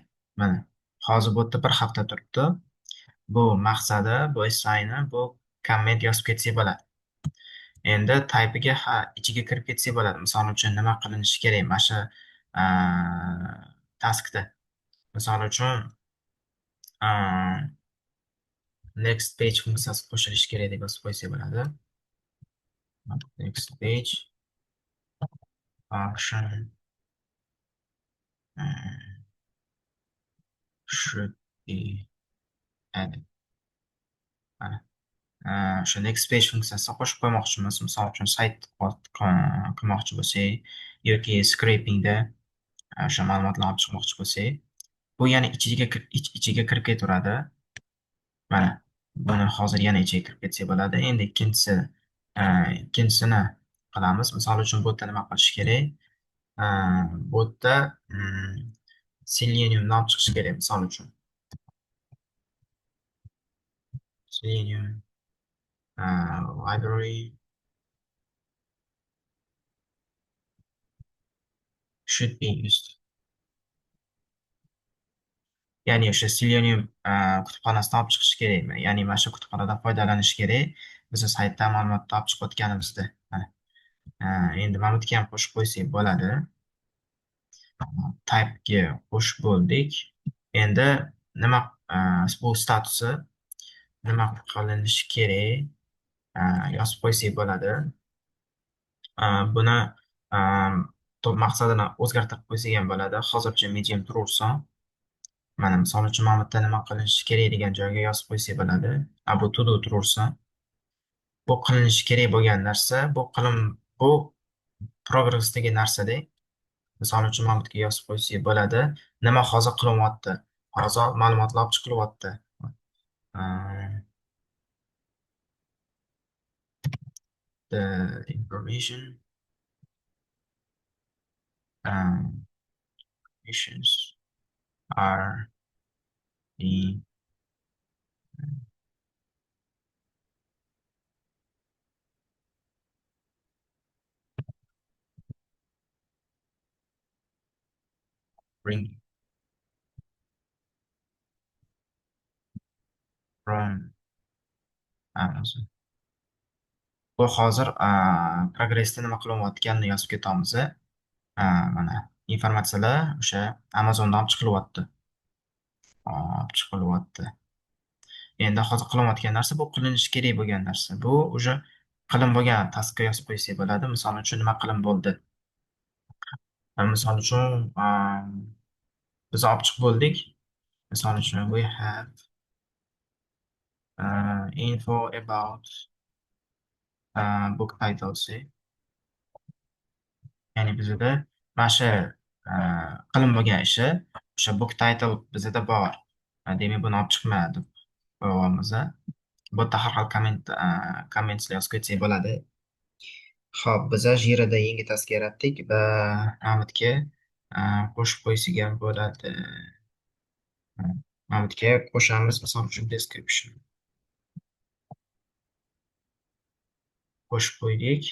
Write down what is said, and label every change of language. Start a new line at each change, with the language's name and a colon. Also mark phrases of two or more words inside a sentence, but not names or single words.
Uzbek: Mana hozir bu yerda 1 hafta turibdi. Bu maqsadi, bu sayni, bu komment yozib ketsak bo'ladi. Endi type'iga ichiga kirib ketsak bo'ladi. Misol uchun nima qilinishi kerak mana shu taskda. Misol uchun
English: next page
Uzbek: funksiyasi qo'shilishi kerak deb yozib qo'ysak bo'ladi.
English: Next page function should be added.
Uzbek: Mana o'sha
English: next page
Uzbek: funksiyasini qo'shib qo'ymoqchimiz. Misol uchun sayt qilmoqchi bo'lsak yoki scrapingda o'sha ma'lumotlarni olib chiqmoqchi bo'lsak, bu yana ichiga kirib ketaveradi. Mana buni hozir yana ichiga kirib ketsak bo'ladi. Endi ikkinchisini qilamiz. Misol uchun bu yerda nima qilish kerak? Bu yerda Seleniumni olib chiqish kerak. Misol uchun
English: Selenium library should be used.
Uzbek: Ya'ni o'sha Selenium kutubxonasidan olib chiqish kerakmi? Ya'ni mana shu kutubxonadan foydalanish kerak. Biz saytda ma'lumotni olib chiqib o'tganimizda. Endi mana bu yerga ham qo'shib qo'ysak bo'ladi. Type'ga qo'shib bo'ldik. Endi nima bu statusi nima qilinishi kerak yozib qo'ysak bo'ladi. Buni maqsadini o'zgartirib qo'ysak ham bo'ladi. Hozircha medium turaversin. Mana misol uchun mana bu yerda nima qilinishi kerak degan joyga yozib qo'ysak bo'ladi. Bu
English: to do
Uzbek: turaversin. Bu qilinishi kerak bo'lgan narsa, bu progressdagi narsada. Misol uchun mana bu yerga yozib qo'ysak bo'ladi. Nima hozir qilinyapti? Hozir ma'lumotlar olib chiqilyapti.
English: The information missions are being bring from Amazon.
Uzbek: Bu hozir progressda nima qilayotganini yozib ketamiz. Mana informatsiyalar o'sha Amazondan olib chiqilyapti. Olib chiqilyapti. Endi hozir qilinayotgan narsa bu qilinishi kerak bo'lgan narsa. Bu уже qilin bo'lgan taskga yozib qo'ysak bo'ladi. Misol uchun nima qilin bo'ldi? Misol uchun biz olib chiqib bo'ldik. Misol uchun
English: we have info about book titles.
Uzbek: Ya'ni bizada mana shu qilin bo'lgan ishi o'sha
English: book title
Uzbek: bizada bor. Demak, buni olib chiqmadi qo'yamiz. Bu yerda har xil kommentlar yozib ketsak bo'ladi. Ho'p, biza Jirada yangi task yaratdik va Mamitga qo'shib qo'ysak ham bo'ladi. Mamitga qo'shamiz, misol uchun description qo'shib qo'ydik.